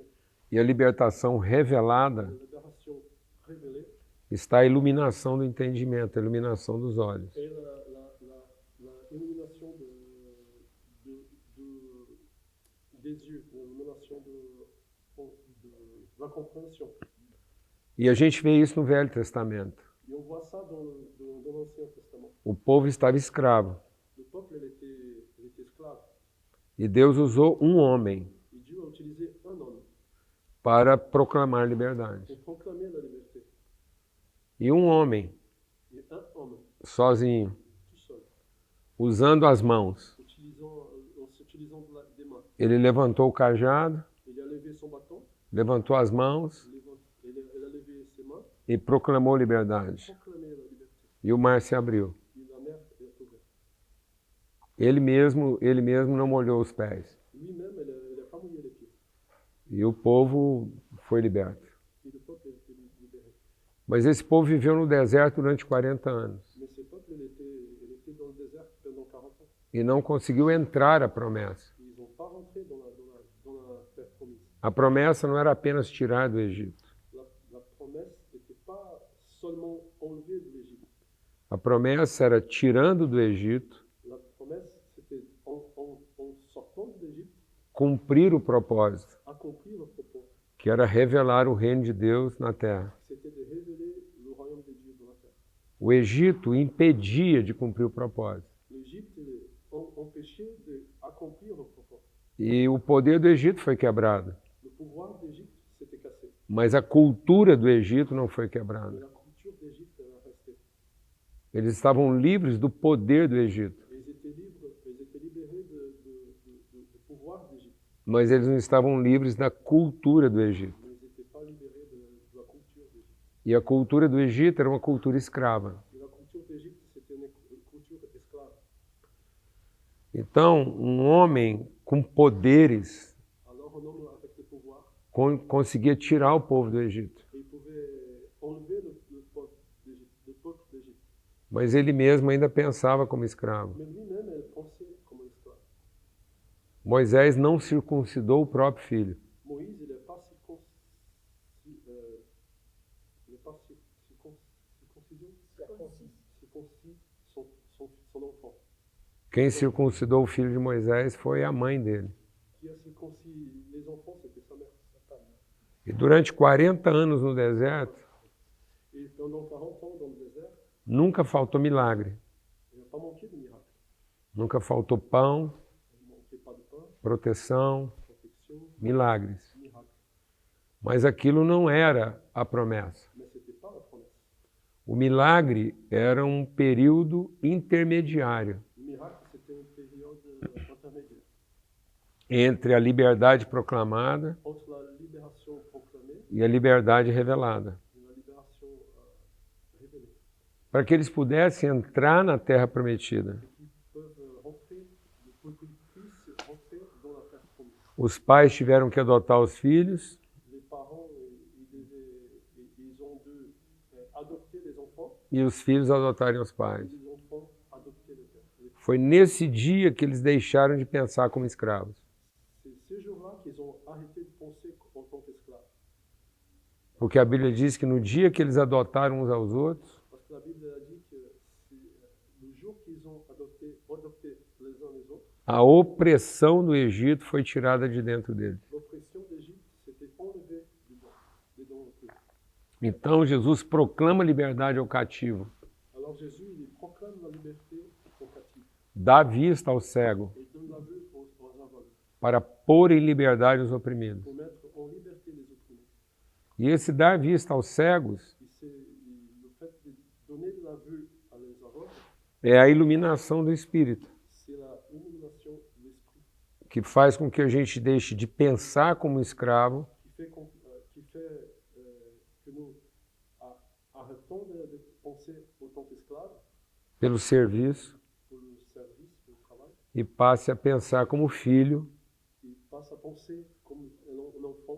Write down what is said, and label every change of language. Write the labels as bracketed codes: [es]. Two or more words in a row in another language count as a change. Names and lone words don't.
[pt] e a libertação revelada, [fr] et la libération révélée, [pt] está a iluminação do entendimento, a iluminação dos olhos. [fr] et la illumination des yeux, l'illumination de la compréhension. [pt] E a gente vê isso no Velho Testamento. [fr] Et on voit ça dans l'Ancien Testament. [pt] O povo estava escravo [fr] Le peuple, il était esclave. [pt] e Deus usou um homem [fr] Et Dieu a utilisé un homme [pt] para proclamar liberdade. [fr] pour proclamer la liberté. [pt] E um homem, [fr] Et un homme, [pt] sozinho, [fr] tout seul, [pt] usando as mãos, [fr] en s'utilisant des mains. [pt] ele levantou o cajado, [fr] Il a levé son bâton, [pt] levantou as mãos [fr] il a levé ses mains, [pt] e proclamou liberdade. [fr] proclamé la liberté. [pt] E o mar se abriu. [fr] Et la mer est ouverte. [pt] Ele mesmo não molhou os pés. [fr] Lui-même, il n'a pas mouillé les pieds. [pt] E o povo foi liberto. [fr] Et le peuple a été libéré. [pt] Mas esse povo viveu no deserto durante 40 anos [fr] Mais ce peuple, il était dans le désert pendant 40 ans. [pt] e não conseguiu entrar à promessa. [fr] Ils n'ont pas rentré dans la terre promise. [pt] A promessa não era apenas tirar do Egito. [fr] La promesse n'était pas seulement enlevée de l'Égypte. [pt] A promessa era tirando do Egito, [fr] La promesse, c'était en sortant de l'Égypte, [pt] cumprir o propósito, [fr] accomplir le propos. [pt] que era revelar o reino de Deus na terra. [fr] C'était de révéler le royaume de Dieu dans la terre. [pt] O Egito impedia de cumprir o propósito. [fr] L'Égypte empêchait d'accomplir le propos. [pt] E o poder do Egito foi quebrado, [fr] Le pouvoir d'Égypte s'était cassé. [pt] mas a cultura do Egito não foi [fr] Mais [pt] quebrada. [fr] la culture d'Égypte elle a resté. [pt] Eles estavam livres do poder do Egito, [fr] Et ils étaient libérés du pouvoir d'Égypte. [pt] mas eles não estavam livres da cultura do Egito. [fr] Mais ils n'étaient pas libérés de la culture d'Égypte. [pt] E a cultura do Egito era uma cultura escrava. [fr] Et la culture d'Égypte, c'était une culture esclave. [pt] Então, um homem com poderes [fr] Alors un homme avec le pouvoir, [pt] conseguia tirar o povo do Egito, [fr] et il pouvait enlever le peuple d'Égypte. [pt] mas ele mesmo ainda pensava como escravo. [fr] Mais lui-même, elle pensait comme un esclave. [pt] Moisés não circuncidou o próprio filho. [fr] Moïse, il n'est pas circoncis son enfant. [pt] Quem circuncidou o filho de Moisés foi a mãe dele. [fr] Qui a circoncis les enfants, c'était sa mère. [pt] E durante 40 anos no deserto, [fr] Et pendant 40 ans dans le désert, [pt] nunca faltou milagre. [fr] il n'a pas manqué de miracles. [pt] Nunca faltou pão, [fr] Il ne manquait pas de pain, [pt] proteção, [fr] protection, [pt] milagres. [fr] miracles. [pt] Mas aquilo não era a promessa. [fr] Mais ce n'était pas la promesse. [pt] O milagre era um período intermediário [fr] Le miracle, c'était une période intermédiaire [pt] entre a liberdade proclamada [fr] entre la libération proclamée [pt] e a liberdade revelada. [fr] et la libération révélée. [pt] Para que eles pudessem entrar na terra prometida, [fr] Qu'ils peuvent rentrer, pour qu'ils puissent rentrer dans la terre promise. [pt] os pais tiveram que adotar os filhos [fr] Les parents, ils ont dû adopter les enfants [pt] e os filhos adotarem os [fr] et [pt] pais. [fr] les enfants adopter les pères. [pt] Foi nesse dia que eles deixaram de pensar como escravos. [fr] C'est ce jour-là qu'ils ont arrêté de penser en tant qu'esclaves. [pt] Porque a Bíblia diz que no dia que eles adotaram uns aos outros, [fr] Parce que la Bible a dit que le jour qu'ils ont adopté les uns les autres, [pt] A opressão do Egito foi tirada de dentro dele. [fr] l'oppression d'Égypte s'était enlevée dedans eux. [pt] Então Jesus proclama liberdade ao cativo, [fr] Alors Jésus, il proclame la liberté aux captifs [pt] dá vista ao cego, [fr] et donne la vue aux aveugles [pt] para pôr em liberdade os oprimidos. [fr] pour mettre en liberté les opprimés. [pt] E esse dar vista aos cegos [fr] Le fait de donner de la vue à les aveugles, [pt] é a iluminação do Espírito, [fr] c'est la illumination de l'esprit [pt] que faz com que a gente deixe de pensar como escravo [fr] qui fait que nous arrêtons de penser autant qu'esclaves [pt] pelo serviço [fr] pour le service, pour le travail, [pt] e passe a pensar como filho [fr] et passe à penser comme un enfant